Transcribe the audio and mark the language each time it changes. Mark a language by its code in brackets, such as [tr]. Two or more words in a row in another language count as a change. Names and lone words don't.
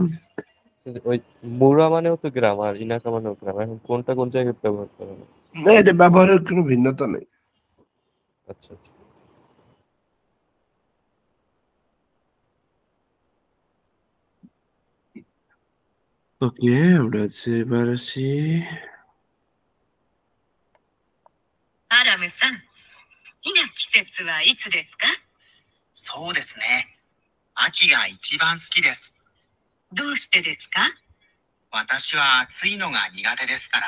[bn] ওই মুরা মানেও তো গ্রাম আর ইনাকা মানেও গ্রাম, এখন কোনটা কোন জায়গায় ব্যবহার করা হয়? না, এটা ব্যবহারের কোনো ভিন্নতা নেই। আচ্ছা আচ্ছা। ওকে, আমরা এবার আসি। [ja] アラムさん、好きな季節はいつですか？そうですね。秋が一番好きです。どうしてですか？私は暑いのが苦手ですから。